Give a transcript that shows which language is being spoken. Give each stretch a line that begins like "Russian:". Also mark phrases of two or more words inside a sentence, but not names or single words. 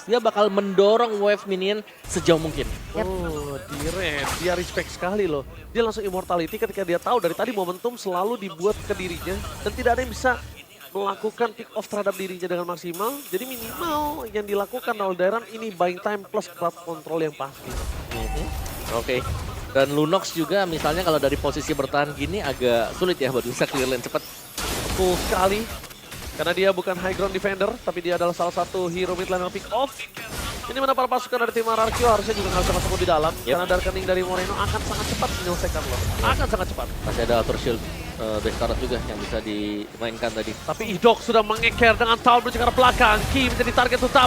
Indonesian: Dia bakal mendorong wave minion sejauh mungkin. Oh, dia respect sekali loh. Dia langsung immortality ketika dia tahu dari tadi momentum selalu dibuat ke dirinya. Dan tidak ada yang bisa melakukan
English: pick off
Indonesian: terhadap dirinya dengan maksimal. Jadi minimal yang dilakukan oleh Dairon ini
English: buying time plus crowd control
Indonesian: yang pasti. Oke. Dan Lunox juga misalnya kalau dari posisi bertahan gini agak sulit ya buat bisa
English: clear lane
Indonesian: cepat. Betul sekali. Karena dia bukan
English: high ground defender,
Indonesian: tapi dia adalah salah satu
English: hero mid lane
Indonesian: yang
English: pick off.
Indonesian: Ini mana para pasukan dari tim Ararkyo harusnya juga nggak bisa masuk lebih dalam. Karena darkening dari Moreno akan sangat cepat menyelesaikan loh. Akan sangat cepat. Masih ada Outer Shield Bestarat juga yang bisa dimainkan tadi. Tapi Idok sudah mengeker dengan Town menuju ke arah belakang. Ki menjadi target utama.